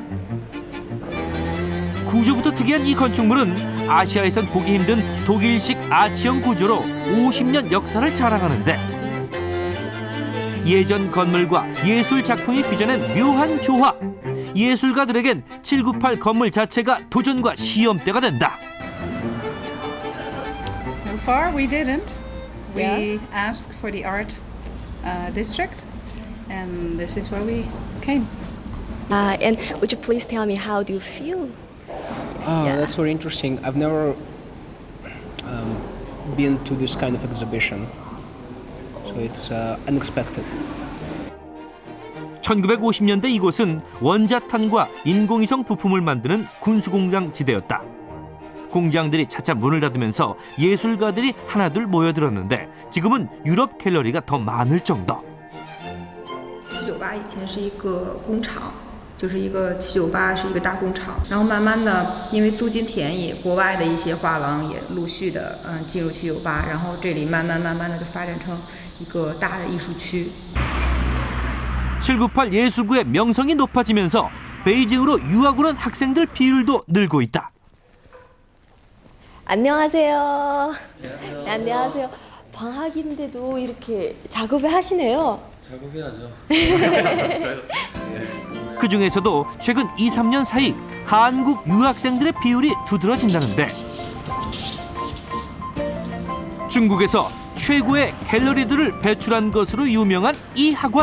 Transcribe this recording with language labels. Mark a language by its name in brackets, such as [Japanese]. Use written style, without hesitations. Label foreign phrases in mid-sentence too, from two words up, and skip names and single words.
[Korean] 구조부터 특이한 이 건축물은 아시아에선 보기 힘든 독일식 아치형 구조로 50년 역사를 자랑하는데, 예전 건물과 예술 작품이 빚어낸 묘한 조화. 예술가들에겐 798 건물 자체가 도전과 시험대가 된다. [English] So far we didn't. We asked for the art district, and this is where we came. And would you please tell me how do you feel? That's very interesting. I've never been to this kind of exhibition, so it's unexpected. [Korean] 1950년대 이곳은 원자탄과 인공위성 부품을 만드는 군수공장 지대였다. 공장들이 차차 문을 닫으면서 예술가들이 하나둘 모여들었는데 지금은 유럽 갤러리가 더 많을 정도. [Chinese] 798 以前是一个工厂，就是一个798是一个大工厂，然后慢慢的因为租金便宜，国外的一些画廊也陆续的进入798，然后这里慢慢的就发展成一个大的艺术区。 [Korean] 798 예술구의 명성이 높아지면서 베이징으로 유학 오는 학생들 비율도 늘고 있다. 안녕하세요. 네, 안녕하세요. 방학인데도 이렇게 작업을 하시네요. 작업해야죠. 그중에서도 최근 2, 3년 사이 한국 유학생들의 비율이 두드러진다는데 중국에서 최고의 갤러리들을 배출한 것으로 유명한 이 학원.